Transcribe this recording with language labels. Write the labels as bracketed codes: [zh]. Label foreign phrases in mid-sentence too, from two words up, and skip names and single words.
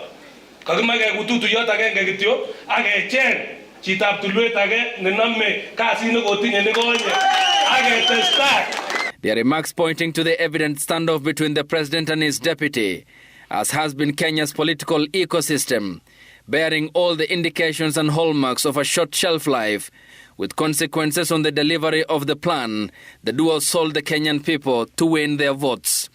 [kln] Kakimake kututuyot agenge kityo akecheng chitab tulwet age nenome kasit nekotinye nekonye aketestai. [en] Their remarks pointing to the evident standoff between the president and his deputy, as has been Kenya's political ecosystem, bearing all the indications and hallmarks of a short shelf life, with consequences on the delivery of the plan the duo sold the Kenyan people to win their votes.